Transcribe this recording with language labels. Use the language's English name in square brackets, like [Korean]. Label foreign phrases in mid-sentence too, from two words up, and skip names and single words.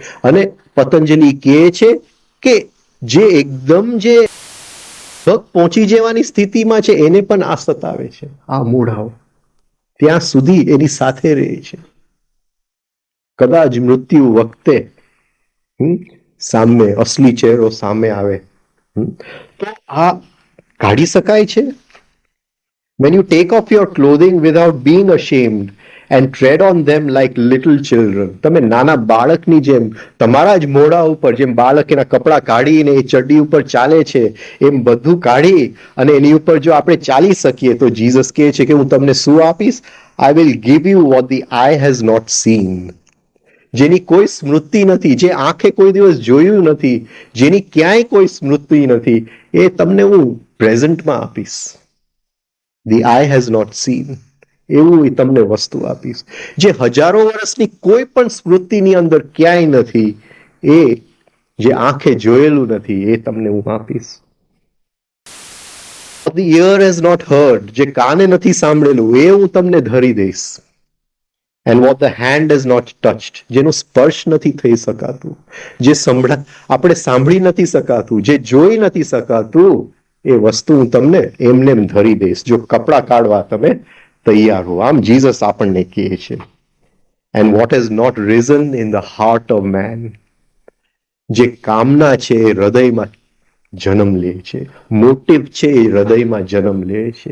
[Gujarati] અને પતંજલિ કહે છે કે જે એકદમ જે પહોંચી જવાની સ્થિતિમાં છે એને પણ આ સતાવે છે, આ મૂઢાઓ ત્યાં સુધી એની સાથે રહે છે. કદાચ મૃત્યુ વખતે સામે અસલી ચહેરો સામે આવે તો આ કાઢી શકાય છે. [English] When you take off your clothing without being ashamed and tread on them like little children, [Gujarati] તમે નાના બાળકની જેમ તમારા જ મોઢા ઉપર જેમ બાળક એના કપડા કાઢીને એ ચડ્ડી ઉપર ચાલે છે એમ બધું કાઢી અને એની ઉપર જો આપણે ચાલી શકીએ તો જીસસ કહે છે કે હું તમને શું આપીશ? [English] I will give you what the eye has not seen. [Gujarati] જેની કોઈ સ્મૃતિ નથી, જે આંખે કોઈ દિવસ જોયું નથી, જેની ક્યાંય કોઈ સ્મૃતિ નથી, એ તમને હું પ્રેઝન્ટમાં આપીશ. [English] The eye has not seen. [Gujarati] એવું તમને વસ્તુ આપીશ જે હજારો વર્ષની કોઈ પણ સ્મૃતિની અંદર ક્યાંય નથી, એ જે આંખે જોયેલું નથી એ તમને હું આપીશ. [English] The ear has not heard, [Gujarati] જે કાને નથી સાંભળેલું એ હું તમને ધરી દઈશ. [English] And what the hand has not touched, [Gujarati] જેનો સ્પર્શ નથી થઈ શકાતું, જે આપણે સાંભળી નથી શકાતું, જે જોઈ નથી શકાતું, એ વસ્તુ હું તમને એમને ધરી દઈશ જો કપડા કાઢવા તમે તૈયાર હો. આમ જીસસ આપણને કહે છે. [English] and what has not reason in the heart of man, [Gujarati] જે કામના છે એ હૃદયમાં જન્મ લે છે, મોટિવ છે એ હૃદયમાં જન્મ લે છે.